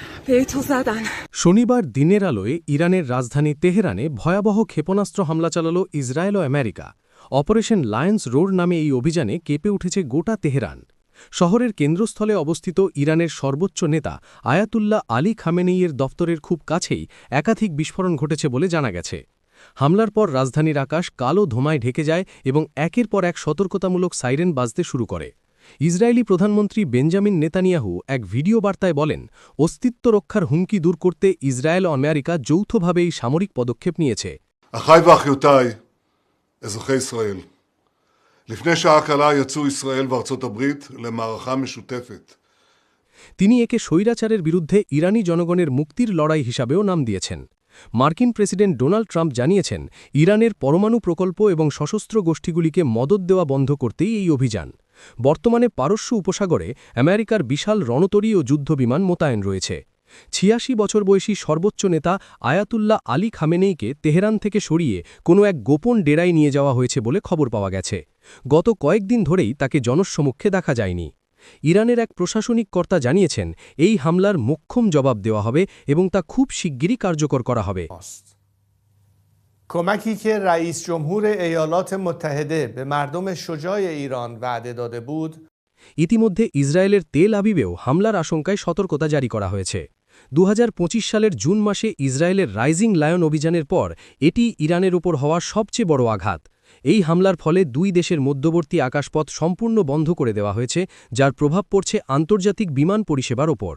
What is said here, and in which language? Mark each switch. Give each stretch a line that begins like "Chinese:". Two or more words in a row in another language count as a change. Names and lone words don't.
Persian: تو زدن.
Bangla: শনিবার দিনের আলোয় ইরানের রাজধানী তেহরানে ভয়াবহ ক্ষেপণাস্ত্র হামলা চালাল ইসরায়েল ও আমেরিকা। অপারেশন লায়ন্স রোড নামে এই অভিযানে কেঁপে উঠেছে গোটা তেহরান। শহরের কেন্দ্রস্থলে অবস্থিত ইরানের সর্বোচ্চ নেতা আয়াতুল্লাহ আলী খামেনেইয়ের দফতরের খুব কাছেই একাধিক বিস্ফোরণ ঘটেছে বলে জানা গেছে। হামলার পর রাজধানীর আকাশ কালো ধোঁয়ায় ঢেকে যায় এবং একের পর এক সতর্কতামূলক সাইরেন বাজতে শুরু করে। ইসরায়েলি প্রধানমন্ত্রী বেঞ্জামিন নেতানিয়াহু এক ভিডিও বার্তায় বলেন, অস্তিত্ব রক্ষার হুমকি দূর করতে ইসরায়েল ও আমেরিকা যৌথভাবে এই সামরিক পদক্ষেপ নিয়েছে।
Hebrew: אחיי ואחיותיי, אזרחי ישראל, לפני שעה קלה יצאו ישראל וארצות הברית למערכה משותפת.
Bangla: তিনি একে স্বৈরাচারের বিরুদ্ধে ইরানি জনগণের মুক্তির লড়াই হিসাবেও নাম দিয়েছেন। মার্কিন প্রেসিডেন্ট ডোনাল্ড ট্রাম্প জানিয়েছেন, ইরানের পরমাণু প্রকল্প এবং সশস্ত্র গোষ্ঠীগুলিকে মদদ দেওয়া বন্ধ করতেই এই অভিযান। বর্তমানে পারস্য উপসাগরে আমেরিকার বিশাল রণতরী ও যুদ্ধবিমান মোতায়েন রয়েছে। ৮৬ বছর বয়সী সর্বোচ্চ নেতা আয়াতুল্লাহ আলী খামেনেইকে তেহরান থেকে সরিয়ে কোনো এক গোপন ডেরায় নিয়ে যাওয়া হয়েছে বলে খবর পাওয়া গেছে। গত কয়েকদিন ধরেই তাকে জনসম্মুখে দেখা যায়নি। ইরানের এক প্রশাসনিক কর্তা জানিয়েছেন, এই হামলার মোক্ষম জবাব দেওয়া হবে এবং তা খুব শিগগিরই কার্যকর করা হবে।
Persian: کمکی که رئیس جمهور ایالات متحده به مردم شجاع ایران وعده داده بود
Bangla: ইতিমধ্যে ইসরায়েলের তেল আবিবেও হামলার আশঙ্কায় সতর্কতা জারি করা হয়েছে। ২০২৫ সালের জুন মাসে ইসরায়েলের রাইজিং লায়ন অভিযানের পর এটি ইরানের উপর হওয়া সবচেয়ে বড় আঘাত। এই হামলার ফলে দুই দেশের মধ্যবর্তী আকাশপথ সম্পূর্ণ বন্ধ করে দেওয়া হয়েছে, যার প্রভাব পড়ছে আন্তর্জাতিক বিমান পরিষেবার ওপর।